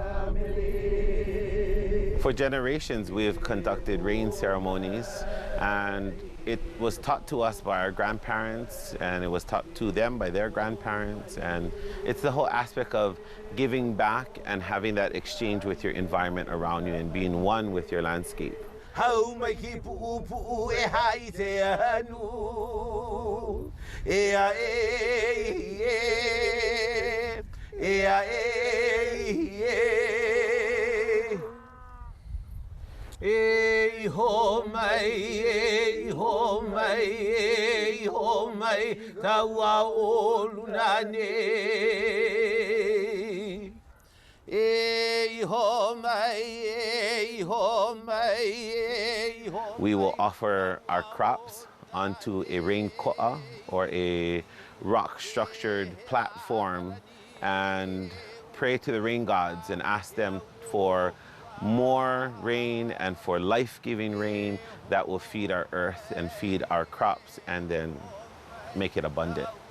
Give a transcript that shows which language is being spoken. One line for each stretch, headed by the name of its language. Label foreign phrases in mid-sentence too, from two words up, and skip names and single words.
English: For generations, we have conducted rain ceremonies, and it was taught to us by our grandparents, and it was taught to them by their grandparents, and it's the whole aspect of giving back and having that exchange with your environment around you and being one with your landscape.
Hawaiian: Hey ho mai, hey ho mai, hey ho mai, tawa o lunane. Hey ho mai, hey ho mai, hey ho.
English: We will offer our crops onto a rain ko'a, or a rock-structured platform, and pray to the rain gods and ask them for more rain and for life-giving rain that will feed our earth and feed our crops and then make it abundant.